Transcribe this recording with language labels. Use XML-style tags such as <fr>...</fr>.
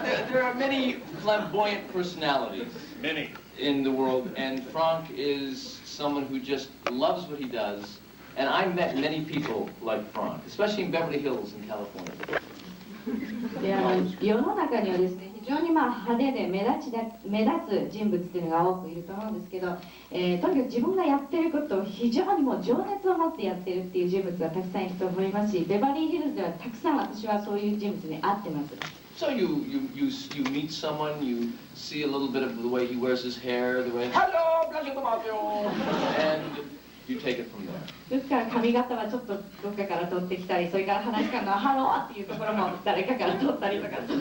<en>There are many flamboyant personalities. Many. In the world, and Frank is someone who just loves what he does. And I met many people like Frank, especially in Beverly Hills in California.</en> <ja>で世の中にはですね、非常に派手で目立つ人物っていうのが多くいると思うんですけど、とにかく自分がやってることを非常にもう情熱を持ってやってるっていう人物がたくさんいると思いますし、ベバリーヒルズではたくさん私はそういう人物に会ってます。</ja> <en>So you meet someone, you see a little bit of the way he wears his hair, the way hello, pleasure to meet you, and you take it from there.</en> <ja>ですから髪型はちょっとどっかから取ってきたり、それから話し方のハローっていうところも誰かから取ったりとか。</ja>